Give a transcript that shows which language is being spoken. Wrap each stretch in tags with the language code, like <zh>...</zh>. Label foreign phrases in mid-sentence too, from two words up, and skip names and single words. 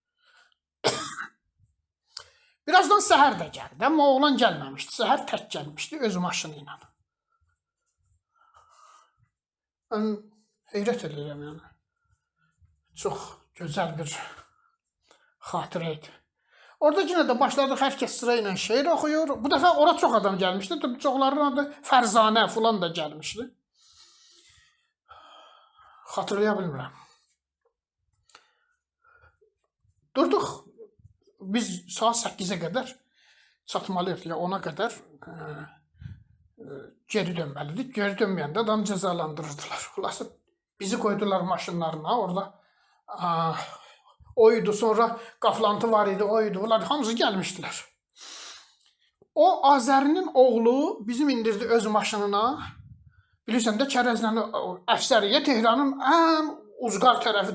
<az>Birazdan səhər də gəldi. Amma oğlan gəlməmişdi. Səhər tək gəlmişdi öz maşını ilə. Mən heyrət edirəm yəni. Çox gözəl bir xatirə idi.</az> <tr>Orada yine de başladık, herkes sırayla şeir okuyor. Bu defa orada çok adam gelmişti.</tr> <az>Çoxlarının adı Fərzanə falan da</az> <tr>gelmişti.</tr> <az>Hatırlaya bilmirəm. Durduq. Biz saat 8'e kadar çatmalıyıq ya 10'a kadar geri dönməlidik. Geri dönməyəndə adam cəzalandırırdılar. Xülasə bizi koydular maşınlarına. Orada oydu, sonra qaflantı var idi, oydu. Bunlar hamısı gəlmişdilər. O Azərinin oğlu bizim indirdi öz maşınına. Bilirsən də Kərəzlə Əfsəriyə Tehranın ən uzqar tərəfidir.</az>